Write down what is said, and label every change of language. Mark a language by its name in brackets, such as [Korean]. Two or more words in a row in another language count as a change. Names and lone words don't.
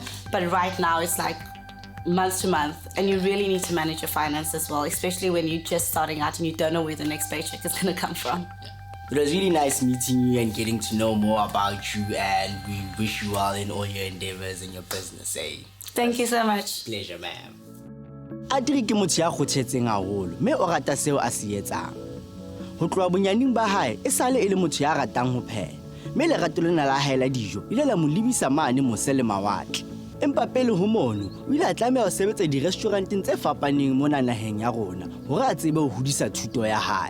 [English] But right now it's like month to month, and you really need to manage your finance as well, especially when you're just starting out and you don't know where the next paycheck is going to come from. It was really nice meeting you and getting to know more about you, and we wish you well in all your endeavors in your business. Thank you so much. Pleasure, ma'am. [Southern Sotho] Adri ke motho ya kgotshetseng haholo, mme o rata seo a se etsang. Ho tloha bonyaneng ba hae, e sale e le motho ya ratang ho pheha. Mme lerato lena la hae la dijo ile la mo lebisa mane mose le mawatle. Empa pele ho mono, o ile a tlameha ho sebetsa di-restauranteng tse fapaneng mona naheng ya rona hore a tsebe ho hodisa thuto ya hae.